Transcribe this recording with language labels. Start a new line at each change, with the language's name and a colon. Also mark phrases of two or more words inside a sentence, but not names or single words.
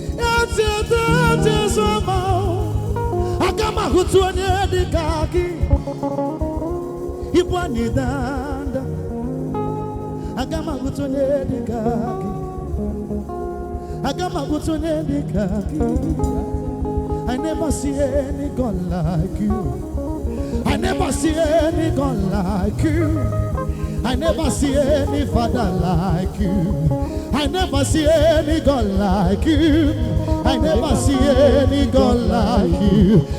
Igbo: Echeta Jizọs ma ọ. Aga m ahụtụ onye dị ka gị. Ịbụ anyị danda. Aga m ahụtụ onye dị ka gị. Aga m abụta onye dị ka gị.
Nigerian Pidgin: I never see any God like you. I never see any God like you. I never see any father like you. I never see any God like you. I never see any God like you.